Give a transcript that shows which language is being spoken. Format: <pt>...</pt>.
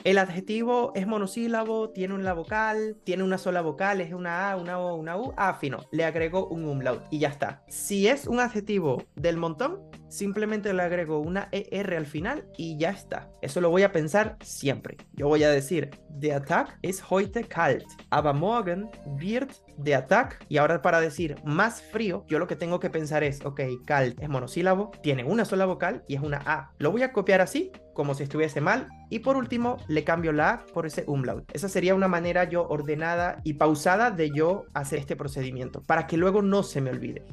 <es>El adjetivo es monosílabo, tiene una vocal, tiene una sola vocal, es una A, una O, una U, fino. Le agrego un umlaut y ya está. Si es un adjetivo del montón, simplemente le agrego una ER al final y ya está. Eso lo voy a pensar siempre. Yo voy a decir,</es> <de>der Tag ist heute kalt, aber morgen wird der Tag.</de> <es>Y ahora para decir más frío, yo lo que tengo que pensar es, ok, kalt es monosílabo, tiene una sola vocal y es una A. Lo voy a copiar así, como si estuviese mal, y por último le cambio la A por ese umlaut. Esa sería una manera yo ordenada y pausada de yo hacer este procedimiento, para que luego no se me olvide.</es>